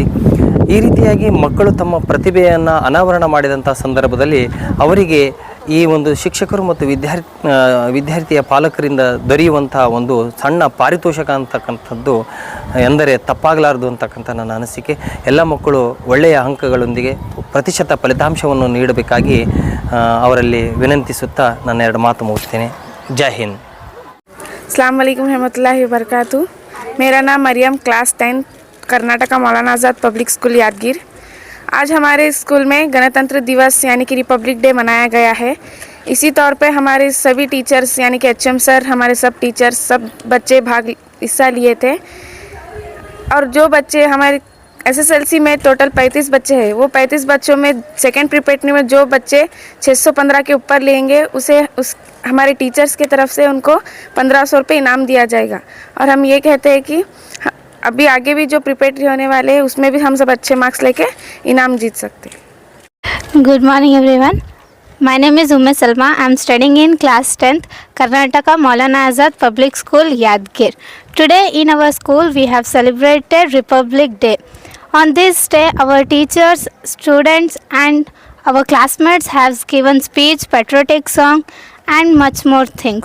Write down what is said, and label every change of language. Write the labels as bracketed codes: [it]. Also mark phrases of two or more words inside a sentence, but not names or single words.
[kn] ಈ ರೀತಿಯಾಗಿ ಮಕ್ಕಳು ತಮ್ಮ ಪ್ರತಿಭೆಯನ್ನು ಅನಾವರಣ ಮಾಡಿದಂಥ ಸಂದರ್ಭದಲ್ಲಿ ಅವರಿಗೆ ಈ ಒಂದು ಶಿಕ್ಷಕರು ಮತ್ತು ವಿದ್ಯಾರ್ಥಿಯ ಪಾಲಕರಿಂದ ದೊರೆಯುವಂಥ ಒಂದು ಸಣ್ಣ ಪಾರಿತೋಷಕ ಅಂತಕ್ಕಂಥದ್ದು ಎಂದರೆ ತಪ್ಪಾಗಲಾರದು ಅಂತಕ್ಕಂಥ ನನ್ನ ಅನಿಸಿಕೆ. ಎಲ್ಲ ಮಕ್ಕಳು ಒಳ್ಳೆಯ ಅಂಕಗಳೊಂದಿಗೆ ಪ್ರತಿಶತ ಫಲಿತಾಂಶವನ್ನು ನೀಡಬೇಕಾಗಿ ಅವರಲ್ಲಿ ವಿನಂತಿಸುತ್ತಾ ನನ್ನ 2 ಮಾತು ಮುಗಿಸ್ತೇನೆ. ಜೈ ಹಿಂದ್. [ar] السلام عليكم رحمة الله و بركاته. [hi] मेरा नाम मरियम, क्लास 10, कर्नाटका मौलाना आज़ाद पब्लिक स्कूल यादगीर। आज हमारे स्कूल में गणतंत्र दिवस यानी कि [en] Republic Day [hi] मनाया गया है। इसी तौर पे हमारे सभी टीचर्स यानी कि HM सर, हमारे सब टीचर्स, सब बच्चे हिस्सा लिए थे। और जो बच्चे हमारे SSLC में टोटल 35 बच्चे हैं, वो 35 बच्चों में [en] second preparatory [hi] में जो बच्चे 615 के ऊपर लेंगे उस हमारे टीचर्स की तरफ से उनको 1500 रुपये इनाम दिया जाएगा। और हम ये कहते हैं कि अभी आगे भी जो प्रिपरेटरी होने वाले हैं उसमें भी हम सब अच्छे मार्क्स लेके इनाम जीत सकते हैं. [en] Good morning everyone. My name is Umme Salma. I am studying in class 10th, Karnataka Maulana Azad Public School, Yadgir. Today in our school we have celebrated Republic Day. On this day our teachers, students and our classmates have given speech, patriotic song and much more things.